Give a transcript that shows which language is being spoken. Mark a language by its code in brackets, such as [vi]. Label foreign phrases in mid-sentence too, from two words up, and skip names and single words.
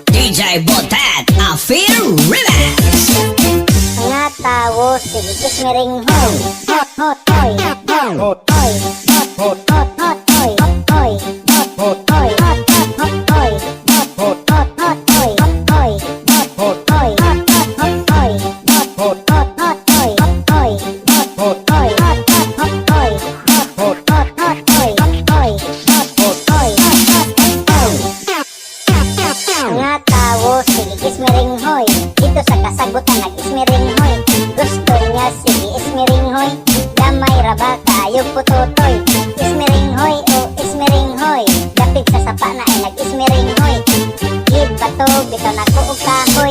[en] DJ Botet, I feel relax. [ceb] Mga tao, sige kismering hoy. Hot, hot, hoy. Hot, hot, hoy. Hot, hot, hot, hot, hoy. Hoy, hot, hot, hoy. Hot, hot, hot, hoy. Hot, hot, hot, hot, hoy. Hoy, hot, hot, hoy. Hot, hot, hot, hoy. Hot, hot, hot, hot, hoy. Hoy, hot, hot, hoy. Hot, hot, hot, hoy. Hot, hot, hot, hot, hoy. Hoy, hot, hot, hoy. Hot, hot, hot, hoy. Mga tao, sige kismering hoy. Dito sa kasagutan nag-ismering hoy. Gusto niya sige ismering hoy. Damay raba kayo putotoy. Ismering hoy o ismering hoy. Dapit sa sapa na ay nag-ismering hoy. Gid bato bito na ko og kahoy.